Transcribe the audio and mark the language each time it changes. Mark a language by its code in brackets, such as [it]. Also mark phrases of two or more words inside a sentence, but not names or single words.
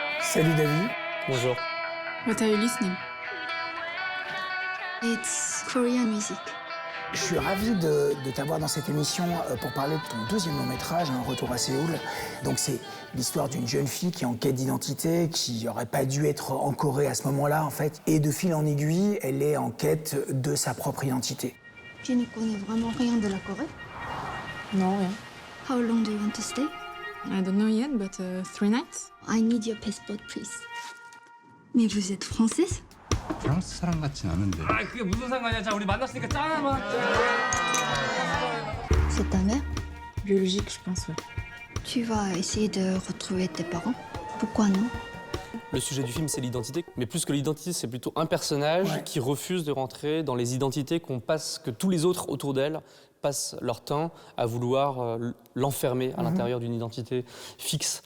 [fr] Salut David. Bonjour. [en] What are you listening? It's Korean music. [fr] Je suis ravi de t'avoir dans cette émission pour parler de ton deuxième long métrage, Un retour à Séoul. Donc c'est l'histoire d'une jeune fille qui est en quête d'identité, qui n'aurait pas dû être en Corée à ce moment-là en fait. Et de fil en aiguille, elle est en quête de sa propre identité. Tu ne connais vraiment rien de la Corée? Non, rien. [en] How long do you want to stay? I don't know yet, but 3 nights. I need your passport, please. [fr] Mais vous êtes française? [ko] 프랑스 사람 같진 않은데. 아, 그게 무슨 상관이야? 자, 우리 만났으니까 짠 한번. [fr] C'est ta mère? Biologique, je pense, ouais. Tu vas essayer de retrouver tes parents? Pourquoi non? Le sujet du film, c'est l'identité. Mais plus que l'identité, c'est plutôt un personnage qui refuse de rentrer dans les identités que tous les autres autour d'elle passent leur temps à vouloir l'enfermer à l'intérieur d'une identité fixe.